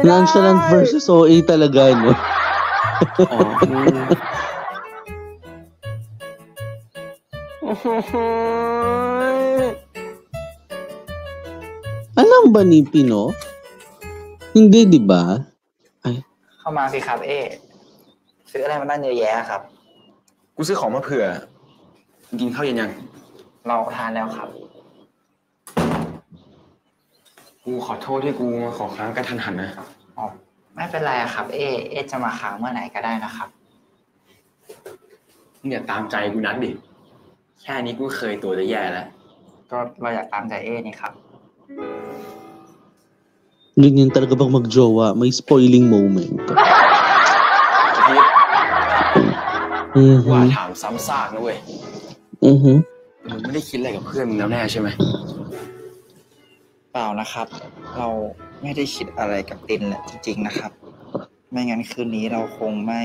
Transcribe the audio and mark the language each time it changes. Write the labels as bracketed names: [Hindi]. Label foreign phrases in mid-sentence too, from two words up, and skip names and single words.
[English] Nonchalant versus OA [Filipino] talaga, no? Alam ba ni Pino? Hindi, di ba? Ay. [Thai] เข้ามาสิครับเอ๊ซื้ออะไรมาตั้งเยอะแยะครับ กูซื้อของมาเผื่อกินข้าวเย็นยัง เราทานแล้วครับ กูขอโทษที่กูมาขอค้างกระทันหันนะ อ๋อไม่เป็นไรครับเอ๊จะมาค้างเมื่อไหร่ก็ได้นะครับ มึงอย่าตามใจกูนัดดิแค่นี้กูเคยตัวจะแย่แล้ว ก็เราอยากตามใจนี่ครับ [Filipino] Ganyan talaga bang magjowa? May [English] spoiling moment. [Thai] ว่าถามซ้ำซากนะเว้ยมึงไม่ได้คิดอะไรกับเพื่อนมึงแล้วแน่ใช่ไหม เปล่านะครับ เราไม่ได้คิดอะไรกับตินแหละจริงๆนะครับ ไม่งั้นคืนนี้เราคงไม่